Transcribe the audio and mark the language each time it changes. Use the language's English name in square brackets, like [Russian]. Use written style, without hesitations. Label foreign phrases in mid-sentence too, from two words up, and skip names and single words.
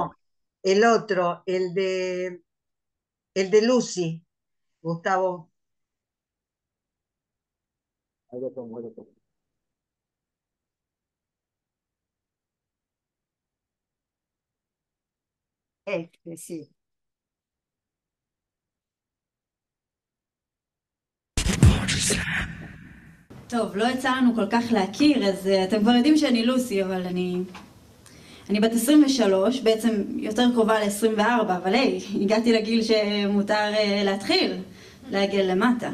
[Spanish] No, el otro, el de Lucy, Gustavo. Ahí lo pongo, ahí lo pongo. Este, sí. [Hebrew] טוב, לא יצא לנו כל כך להכיר, אז אתם כבר יודעים שאני לוסי, אבל אני בת 23, בעצם יותר קרובה ל-24, אבל היי, הגעתי לגיל שמותר להתחיל, להגיע למטה.